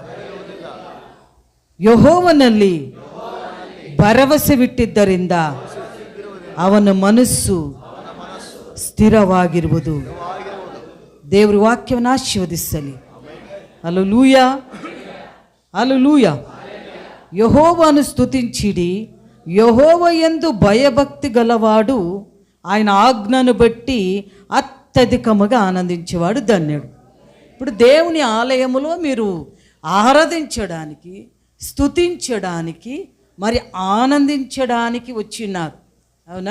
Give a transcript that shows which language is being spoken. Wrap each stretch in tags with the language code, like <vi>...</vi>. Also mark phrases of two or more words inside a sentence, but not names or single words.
<kn>ಯೆಹೋವನಲ್ಲಿ ಭರವಸೆವಿಟ್ಟಿದ್ದರಿಂದ ಅವನ ಮನಸ್ಸು ಸ್ಥಿರವಾಗಿರುವುದು. ದೇವರ ವಾಕ್ಯವನ್ನು ಆಶೀರ್ವದಿಸಲಿ. ಹಲ್ಲೆಲೂಯ, ಹಲ್ಲೆಲೂಯ.</kn> <te>యెహోవాను స్తుతించిడి, యెహోవా యందు భయభక్తి గలవాడు ఆయన ఆజ్ఞను బట్టి అత్యధికముగా ఆనందించేవాడు ధన్యుడు. ఇప్పుడు దేవుని ఆలయములో మీరు ఆరాధించడానికి, స్తుతించడానికి, మరి ఆనందించడానికి వచ్చినారు, అవునా?</te>